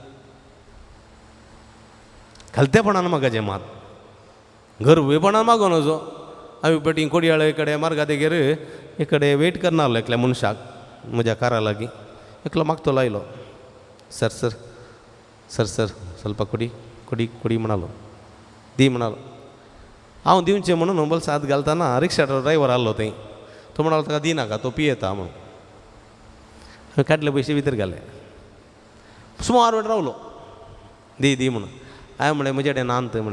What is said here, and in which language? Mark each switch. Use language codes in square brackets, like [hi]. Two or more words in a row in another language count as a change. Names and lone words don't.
[kok] खालतेपणान मागाचें मात, गर्वेपणान मागो नजो. हांवें पेटी कोडयाळे कडेन मार्गा देगेर एक कडेन वेट करना आहलो एकल्या मनशाक म्हज्या कारा लागीं. एकलो मागतो लायलो, [en] sir sir sir sir [kn] ಸ್ವಲ್ಪ ಕೊಡಿ ಕೊಡಿ ಕೊಡಿ [kok] म्हणालो, दी म्हणालो. हांव दिवचें म्हणून बोल्सांत घालतना [en] rickshaw driver [kok] आहलो थंय, तो म्हणालो ताका दिनाका, तो पियेता म्हणून. हांवें काडले पयशे भितर घाले, सुमार वेळ रावलो, दी दी म्हणून. हांवें म्हळें म्हजे कडेन नांत म्हणें.